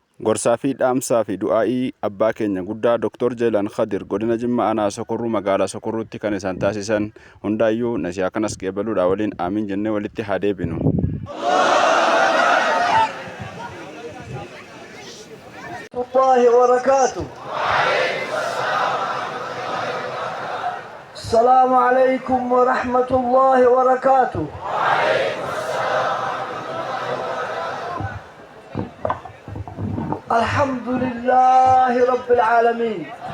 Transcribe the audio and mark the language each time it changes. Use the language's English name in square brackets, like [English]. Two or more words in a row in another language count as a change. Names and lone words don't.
[Oromo] Gorsaa fi dhaamsaa fi du'aa'ii abbaa keenya guddaa Dr. Jeelaan Khadir godina Jimmaa aanaa Sokorruu magaalaa Sokorruutti kan isaan taasisan hundaayyuu nasihaa kanas qeebaluudha waliin aamiin jennee walitti haa deebinu. [Arabic] السلام عليكم ورحمة الله وبركاته. الحمد لله رب العالمين.